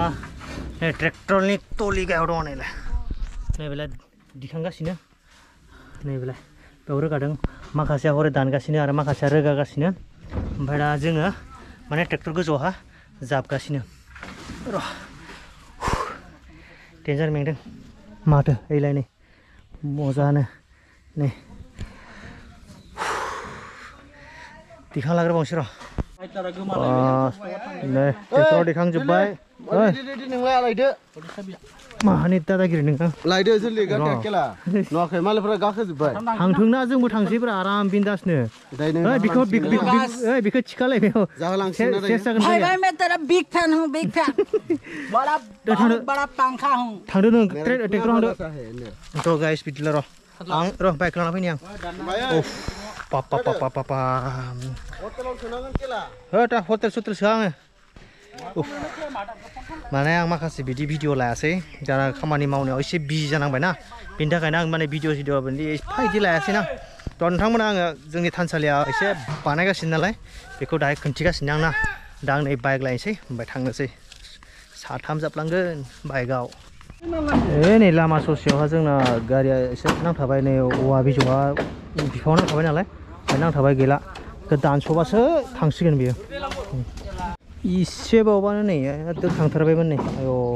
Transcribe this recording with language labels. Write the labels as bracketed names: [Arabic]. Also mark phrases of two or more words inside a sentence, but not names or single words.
[Bodo] नै ट्रेक्टरनि टलि गायाव दङ नै बेलाय दिखांगासिनो नै बेलाय बेयाव रोगादों माखासेया हरै दानगासिनो आरो माखासेया रोगागासिनो ओमफ्राय दा जोङो माने ट्रेक्टर गोजौआवहा जाबगासिनो र' डेन्जार मेंदों माथो ओइलाय नै मजानो नै दिखां लाग्रोबावनोसै र' नै ट्रेक्टराव दिखांजोब्बाय नोंलाय लायदो माहानि दादागिरि नोङो लायदो जल्दि गाखो केला नुवाखै मालायफोरा गाखोजोब्बाय थांथोंना जोंबो थांसैब्रा आराम बिन्दासनो बेखौ थिखालाय बेयाव [English] big fan [Hindi] हूं [English] big fan [Hindi] बड़ा पंखा हूं [Bodo] थांदो नों ट्रेक्टर थांदो थ' गाइस बिदिला र' बाइक लाना फैनि आं पापा हटेल सोआ आङो माने आं माखासे बिदि भिडिअ लायासै दाना खामानि मावनायाव एसे बिजि जानांबायना बेनि थाखायनो आं माने भिडिअ बिदि एफा इदि लायासैना थ' नोंथांमोना आङो जोंनि थानसालिया एसे बानायगासिनो नालाय बेखौ दाहाय खोन्थिगासिनो आंना दा आं नै बाइक लायनोसै ओमफ्राय थांनोसै साथाम जाबलांगोन बाइकआव नै लामा ससेयावहा जोंना गारिया एसे नांथाबाय नै औवा बिजौआ बिफाङाव नांथाबाय नालाय ओमफ्राय नांथाबाय गैला दानस'बासो थांसिगोन बियो इसे बावबानो नै एकदम थांथारबायमोन नै आय'